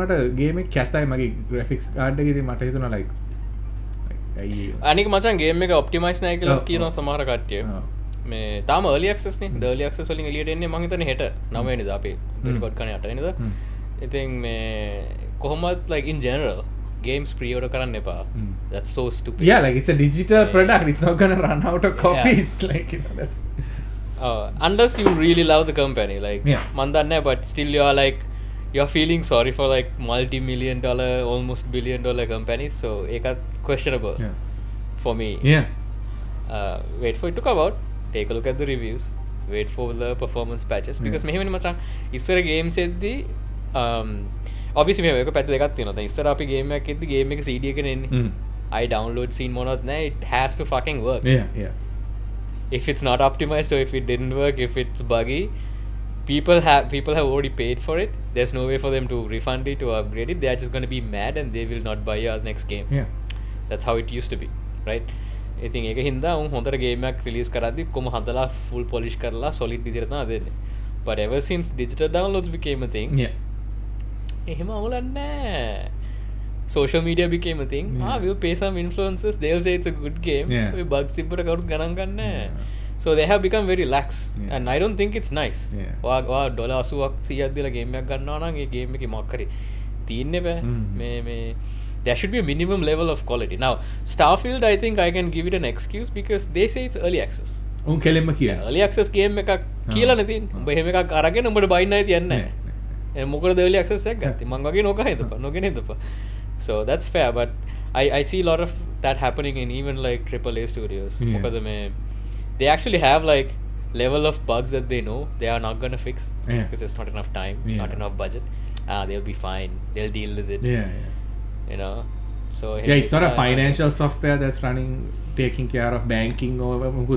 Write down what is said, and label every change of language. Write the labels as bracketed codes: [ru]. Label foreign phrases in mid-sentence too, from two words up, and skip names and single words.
[si] උනට ගේම් එක කැතයි මගේ [en] graphics card [si] එකේ ඉතින් මට හිතුණා like අයියෝ. අනික මචං ගේම් එක ඔප්ටිමයිස් නැහැ කියලා කියනවා සමහර කට්ටිය. මේ තාම [en] early access [si] නේ. [en] early access [si] වලින් එළියට එන්නේ මම හිතන්නේ හෙට 9 වෙනිදා අපි රෙකෝඩ් කරන්නේ 8 වෙනිදා. ඉතින් මේ කොහොමද [en] like in general games pre-order [si] කරන්න එපා. [en] That's so stupid. Yeah, like it's a digital product. It's not gonna run out of copies. Like you know, that's unless you really love the company, like Yeah. [si] මං දන්නේ, [en] but still you're feeling sorry for like multi-million dollar, almost $1 billion companies. So ekat questionable Yeah. for me. Yeah. Wait for it to come out. Take a look at the reviews. Wait for the performance patches because [si] මෙහෙමනේ මචං ඉස්සර games එද්දි obviously මෙහෙම එක පැත්ත දෙකක් තියෙනවා. දැන් ඉස්සර අපි game එකක් එද්දි game එක CD එකේ එන්නේ. [en] I download scene [si] මොනවත් නැහැ. [en] It has to fucking work. Yeah. If it's not optimized or if it didn't work, if it's buggy, people have already paid for it. There's no way for them to refund it or upgrade it. They are just going to be mad and they will not buy your next game. Yeah. That's how it used to be, right? [si] ඉතින් ඒක හින්දා උන් හොඳට ගේම් එකක් රිලීස් කරද්දි කොහොම හදලා [en] full polish [si] කරලා solid විදිහට තමයි දෙන්නේ. [en] But ever since digital downloads became a thing, Yeah. [si] එහෙම අවුලක් නැහැ. [en] Social media became a thing. We'll pay some influencers. They'll say it's a good game. Yeah. We bugs [si] තිබ්බට කවුරුත් ගණන් ගන්නෑ. [en] So they have become very lax. Yeah. And I don't think it's nice. Yeah. [si] ඔයා $80ක් 100ක් දීලා ගේම් එකක් ගන්නවා නම් ඒ ගේම් එකේ මොකක් හරි තියෙන්නේ බෑ. [en] මේ there should be a minimum level of quality. Now, Starfield, I think I can give it an excuse because they say it's early access. [si] උන් කෙලින්ම කියන. [en] Early access [si] game එකක් කියලා නේ තියෙන්නේ. උඹ එහෙම එකක් අරගෙන උඹට බයින්න නැති යන්නේ නැහැ. මොකද [en] early access [si] එකක් ගත්තේ. මං වගේ නොගෙන ඉඳපන්. [en] So that's fair, but I see a lot of that happening in even like AAA studios. Yeah. මොකද මේ they actually have like level of bugs that they know they are not gonna fix because there's not enough time, not enough budget. They'll be fine. They'll deal with it. Yeah. You know, So Yeah, it's not a financial software that's running, taking care of banking or good.